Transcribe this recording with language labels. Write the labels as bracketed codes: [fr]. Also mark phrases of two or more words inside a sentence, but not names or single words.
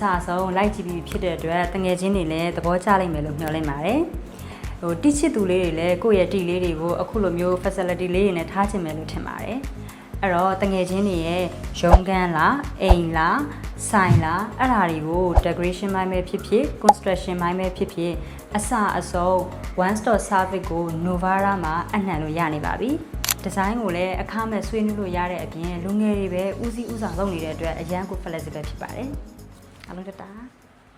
[my] အဆုံးလိုက်ကြည့်ပြီးဖြစ်တဲ့အတွက်တငယ်ချင်းတွေလည်းသဘောကျလိမ့်မယ်လို့မျှော်လင့်ပါတယ်တိချစ်သူလေးတွေလည်း ကိုယ့်ရဲ့တီလေးတွေကိုအခုလိုမျိုး facility လေးတွေနဲ့ထားချင်မယ်လို့ထင်ပါတယ်အဲ့တော့တငယ်ချင်းတွေရဲ့ရုံးခန်းလားအိမ်လားဆိုင်လားအဲ့ဒါတွေကို decoration ပိုင်းပဲဖြစ်ဖြစ် construction ပိုင်းပဲဖြစ်ဖြစ်အစအဆုံး [en] one stop service [my] ကို Novara မှာအနှံလို့ရနေပါပြီဒီဇိုင်းကိုလည်းအခမဲ့ဆွေးနွေးလို့ရတဲ့အပြင်လူငယ်တွေပဲဦးစီးဦးဆောင်လုပ်နေတဲ့အတွက်အရန်ကို flexible ဖြစ်ပါတယ်အားလုံးတတာ